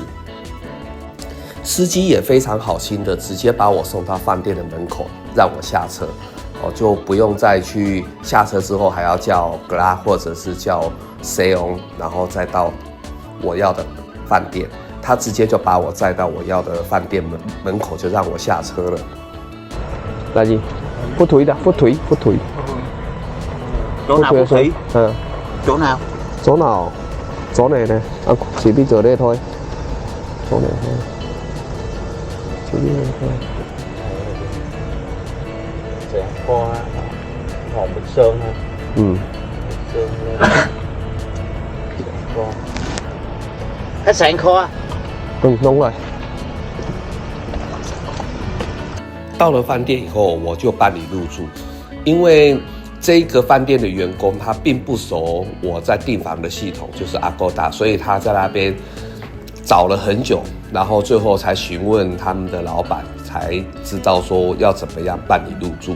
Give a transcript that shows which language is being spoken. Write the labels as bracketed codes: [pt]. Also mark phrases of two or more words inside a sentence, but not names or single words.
[zh] 司机也非常好心的，直接把我送到饭店的门口，让我下车，就不用再去下车之后还要叫 Grab 或者是叫 Seon， 然后再到我要的饭店。他直接就把我载到我要的饭店门口，就让我下车了。大姨，不推的，不推。 [vi] chỗ nào cũng thủy. Chỗ nào? Chỗ nào? Chỗ này nè. Chỉ đi chỗ đây thôi. Chỗ này thôi. Chỉ đi đây thôi. Sẽ qua Hòn Bình Sơn ha. Bình Sơn lên. Khách sạn Kho. Đúng rồi。 [zh] 到了饭店以后，我就办理入住，因为这个饭店的员工他并不熟我在订房的系统，就是 Agoda， 所以他在那边找了很久，然后最后才询问他们的老板，才知道说要怎么样办理入住。